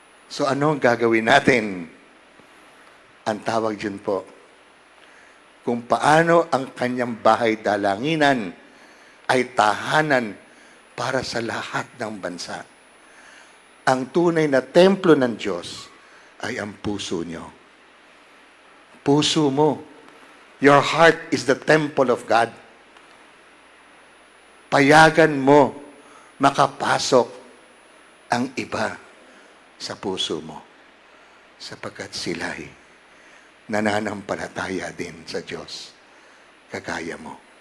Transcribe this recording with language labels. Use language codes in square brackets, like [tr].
[tl] So ano ang gagawin natin? Ang tawag dyan po, kung paano ang kanyang bahay dalanginan ay tahanan para sa lahat ng bansa. Ang tunay na templo ng Diyos ay ang puso nyo. Puso mo. [en] Your heart is the temple of God. [tl] Payagan mo makapasok ang iba sa puso mo sapagkat sila'y nananampalataya din sa Diyos kagaya mo.